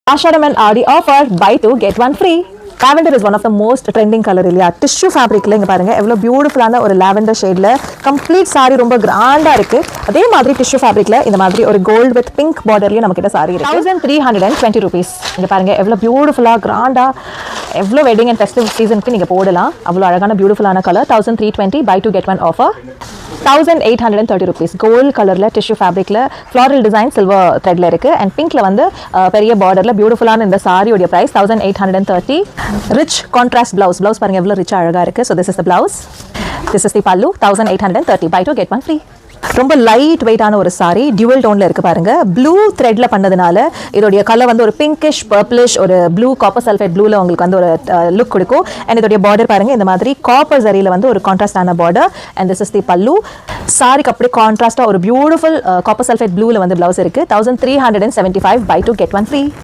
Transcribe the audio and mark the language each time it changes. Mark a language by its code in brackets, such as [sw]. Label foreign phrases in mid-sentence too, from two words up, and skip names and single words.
[en] Ashadam and Aadi offer buy two get one free. Lavender is one of the most trending color இல்லையா tissue fabric [ta] இங்க பாருங்க எவ்வளவு [en] பியூட்டிஃபுல்லான ஒரு lavender shade complete saree ரொம்ப கிராண்டா இருக்கு. [ta] அதே மாதிரி [en] tissue fabric [ta] இந்த மாதிரி ஒரு [en] gold with pink border [ta] நம்ம கிட்ட saree இருக்கு. [en] 1320 rupees. [ta] இங்க பாருங்க எவ்வளவு [en] beautiful grand [ta] எவ்வளவு [en] wedding and festive season [ta] நீங்க போடலாம். அவ்வளவு அழகான [en] beautiful colour 1320 buy two get one offer. 1830 rupees. gold colour tissue fabric floral design silver thread இருக்கு and pink [ta] வந்து பெரிய [en] border beautiful இந்த saree price 1830. rich contrast blouse [ta] பாருங்க எவ்வளவு ரிச்சா அழகா இருக்கு. [en] So this is the blouse. This is the pallu 1830 buy two get one free. ரொம்ப light weight ஒரு saree dual tone [ta] இருக்கு பாருங்க. [en] blue thread [ta] பண்ணதுனால இதோட [en] கலர் [ta] வந்து ஒரு [en] pinkish purplish ஒரு blue copper sulphate blue [ta] உங்களுக்கு வந்து ஒரு [en] லுக் கொடுக்கும். [ta] அண்ட் இதோட பார்டர் பாருங்க இந்த மாதிரி காப்பர் ஜரியில வந்து ஒரு [en] contrast border. and this is the pallu. சாரிக்கு அப்படியே கான்ட்ராஸ்டா ஒரு beautiful copper sulphate blue வந்து பிளவுஸ் இருக்கு. 1375 buy two get one free.